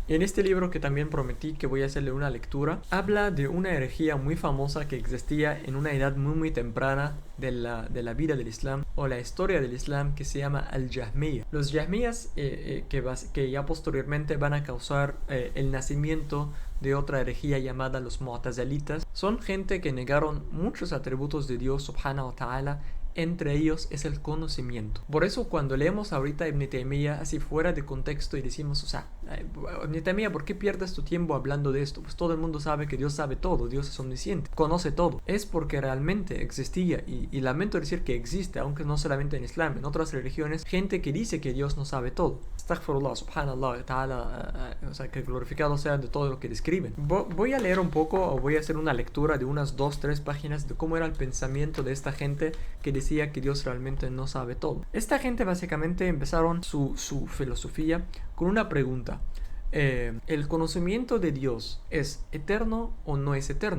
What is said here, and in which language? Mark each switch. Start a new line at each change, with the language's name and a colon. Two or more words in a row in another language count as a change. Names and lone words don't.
Spanish: En este libro, que también prometí que voy a hacerle una lectura, habla de una herejía muy famosa que existía en una edad muy temprana de la vida del Islam, o la historia del Islam, que se llama al-Jahmiyya. Los Jahmiyas que ya posteriormente van a causar el nacimiento de otra herejía llamada los Mu'tazilitas, son gente que negaron muchos atributos de Dios
Arabic: سبحانه وتعالى
Spanish: entre ellos es el conocimiento. Por eso cuando leemos ahorita Ibn Taymiyyah así fuera de contexto y decimos, o sea, Ibn Taymiyyah, ¿por qué pierdes tu tiempo hablando de esto? Pues todo el mundo sabe que Dios sabe todo, Dios es omnisciente, conoce todo. Es porque realmente existía, y lamento decir que existe, aunque no solamente en Islam, en otras religiones, gente que dice que Dios no sabe todo.
Arabic: أستغفر الله، سبحان الله، تعالى,
Spanish: o sea, que glorificado sea de todo lo que describen. Voy a leer un poco, o voy a hacer una lectura de unas 2-3 páginas de cómo era el pensamiento de esta gente que decía que Dios realmente no sabe todo. Esta gente básicamente empezaron su filosofía con una pregunta. ¿El conocimiento de Dios es eterno o no es eterno?